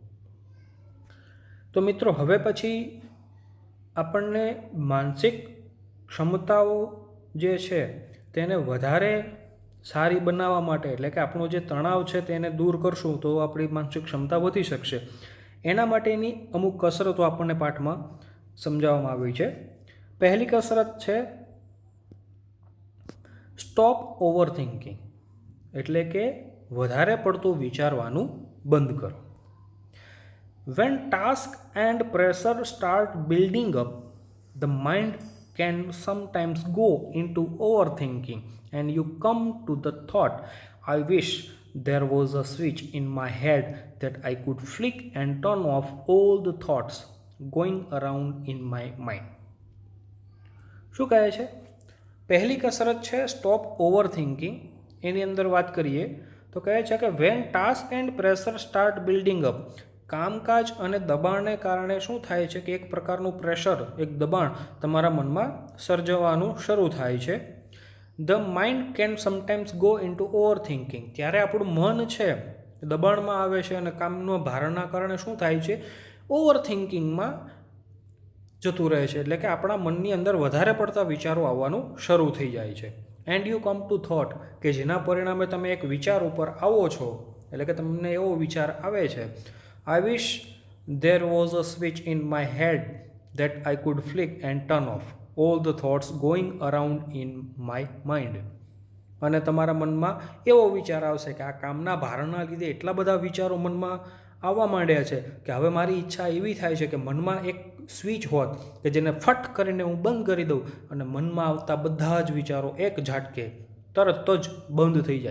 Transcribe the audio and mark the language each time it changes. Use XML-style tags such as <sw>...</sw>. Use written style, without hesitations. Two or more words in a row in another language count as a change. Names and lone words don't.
<gu>તો મિત્રો, હવે પછી આપણને માનસિક ક્ષમતાઓ જે છે તેને વધારે સારી બનાવવા માટે એટલે કે આપણો જે તણાવ છે તેને દૂર કરશું તો આપણી માનસિક ક્ષમતા વધી શકશે. એના માટેની અમુક કસરતો આપણને પાઠમાં સમજાવવામાં આવી છે. પહેલી કસરત છે</gu> <en>stop over thinking,</en> <gu>એટલે કે વધારે પડતું વિચારવાનું બંધ કરો.</gu> <en>When task and pressure start building up, the mind can sometimes go into overthinking and you come to the thought, I wish there was a switch in my head that I could flick and turn off all the thoughts going around in my mind.</en> <gu>શું કહે છે? પહેલી કસરત છે</gu> <en>stop over thinking.</en> <gu>એની અંદર વાત કરીએ તો કહે છે કે</gu> <en>when task and pressure start building up,</en> <gu>કામકાજ અને દબાણને કારણે શું થાય છે કે એક પ્રકારનું પ્રેશર, એક દબાણ તમારા મનમાં સર્જવાનું શરૂ થાય છે.</gu> <en>The mind can sometimes go into over thinking,</en> <gu>ત્યારે આપણું મન છે દબાણમાં આવે છે અને કામનો ભારણના કારણે શું થાય છે,</gu> <en>over thinkingમાં</en> <gu>જતું રહે છે. એટલે કે આપણા મનની અંદર વધારે પડતા વિચારો આવવાનું શરૂ થઈ જાય છે.</gu> <en>and you come to thought,</en> <gu>કે જેના પરિણામે તમે એક વિચાર ઉપર આવો છો. એટલે કે તમને એવો વિચાર આવે છે,</gu> <en>I wish there was a switch in my head that I could flick and turn off all the thoughts going around in my mind.</en> <gu>અને તમારા મનમાં એવો વિચાર આવશે કે આ કામના ભારણના લીધે એટલા બધા વિચારો મનમાં આવવા માંડ્યા છે કે હવે મારી ઈચ્છા એવી થાય છે કે મનમાં એક સ્વિચ હોત કે જેને ફટ કરીને હું બંધ કરી દઉં અને મનમાં આવતા બધા જ વિચારો એક ઝાટકે તરત જ બંધ થઈ જાય.</gu>